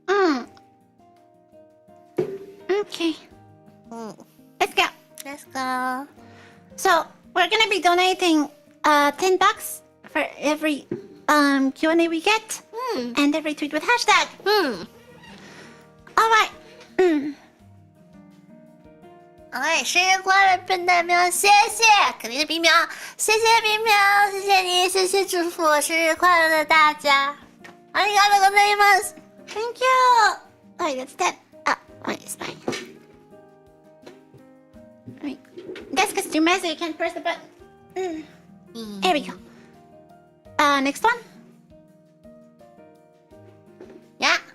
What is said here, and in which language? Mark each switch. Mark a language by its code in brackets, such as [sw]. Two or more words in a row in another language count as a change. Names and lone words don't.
[en] Okay. Let's go. Let's go. So, we're gonna be donating $10 for every Q&A we get. And every tweet with hashtag. Alright. Alright, [zh] 生日快乐，笨蛋喵！谢谢，肯定是冰喵，谢谢冰喵，谢谢你，谢谢祝福我生日快乐的大家。 [ja] ありがとうございます。 [en] Thank you. Alright, that's that. Wait, it's fine. Alright. That's because it's too messy, you can't press the button. There we go. Next one. Yeah.